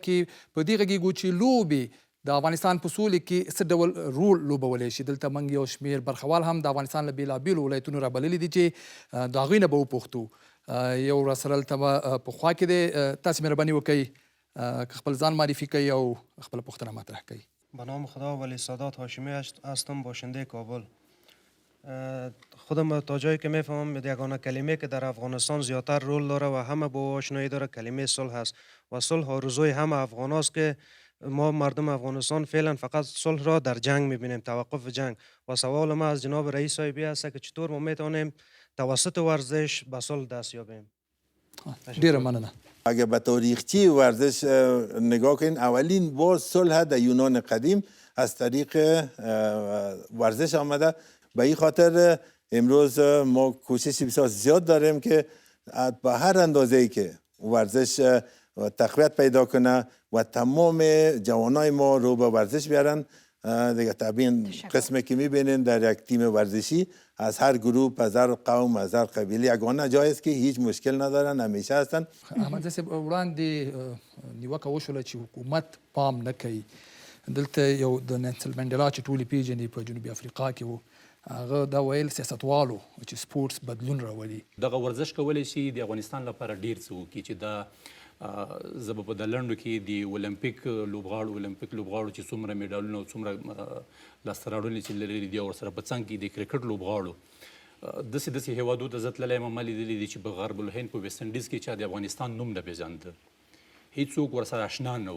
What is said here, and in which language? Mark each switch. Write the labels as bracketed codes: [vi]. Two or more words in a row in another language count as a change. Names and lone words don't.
[ps] په دې خپرونه کې په دې غږیږو چې لوبې د افغانستان په سولې کې څه ډول رول لوبولی شي. دلته موږ یو شمېر برخوال هم د افغانستان له بېلابېلو ولایتونو رابللي دي چې د هغوی نه به وپوښتو. یو راسره دلته به په خوا کې دی، تاسې مهرباني وکئ که خپل ځان معرفي کوي او خپله پوښتنه مطرح کوي. [fa] به نام خدا ولی سادات هاشمی هستم، باشنده کابل. خودم تا جایی که میفهمم یگانه کلمه که در افغانستان زیادتر رول داره و همه با آشنایی داره کلمه صلح است و صلح آرزوی همه افغان است که ما مردم افغانستان فعلا فقط صلح را در جنگ میبینیم، توقف جنگ. و سوال ما از جناب رئیس صاحبی است که چطور ما میتونیم توسط ورزش به صلح دست یابیم. ډیره مننه. اگه به تاریخچه ورزش نگاه کنین، اولین بار صلح در یونان قدیم از طریق ورزش آمده. به این خاطر امروز ما کوشش بسیار زیاد داریم که به هر اندازه‌ای که ورزش تقویت پیدا کنه و تمام جوانای ما رو به ورزش بیارن. دیگه طبعا قسمی که میبینین در یک تیم ورزشی از هر گروه، از هر قوم، از هر قبیله یگانه جای است که هیچ مشکل ندارن، همیشه هستن. [ps] احمد صاحب وړاندې نیوکه وشوله چې حکومت پام نه کوي. دلته یو د نیلسن منډیلا چې ټولې پیژني په جنوبي افریقا کې و، هغه دا ویل سیاستوالو چې سپورټس بدلون راولي. دغه ورزش کولی شي د افغانستان لپاره ډیر څه وکړي چې دا زه به په د لنډو کې د اولمپیک لوبغاړو چې څومره میډالونه او څومره لاسته راوړنې چې لري دي، ورسره په څنګ کې د کرکټ لوبغاړو داسې هیوادو ته زه تللی یم، ما لیدلي دي چې په غرب الهند په ویسټ انډیز کې چا د افغانستان نوم نه پېژانده، هېڅوک ورسره اشنا نه و.